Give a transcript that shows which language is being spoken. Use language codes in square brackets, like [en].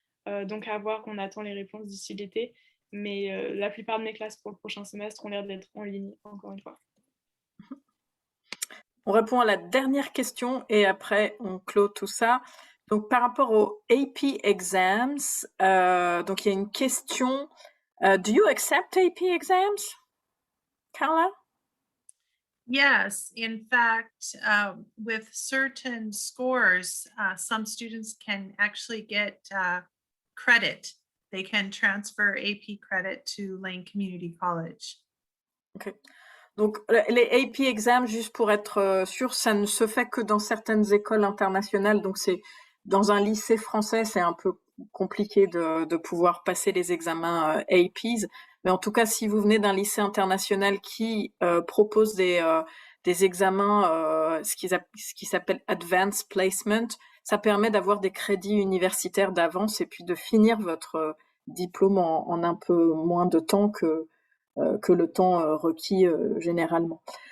[fr] Donc à voir, on attend les réponses d'ici l'été. Mais la plupart de mes classes pour le prochain semestre ont l'air d'être en ligne, encore une fois. On répond à la dernière question et après on clôt tout ça. Donc par rapport aux AP exams, donc il y a une question. [en] Do you accept AP exams, Carla? Yes, in fact, with certain scores, some students can actually get credit. They can transfer AP credit to Lane Community College. Okay. [fr] Donc les AP exams, juste pour être sûr, ça ne se fait que dans certaines écoles internationales. Donc c'est dans un lycée français, c'est un peu compliqué de pouvoir passer les examens APs. Mais en tout cas, si vous venez d'un lycée international qui propose des examens, ce qui s'appelle Advanced Placement, ça permet d'avoir des crédits universitaires d'avance et puis de finir votre diplôme en un peu moins de temps que le temps requis généralement.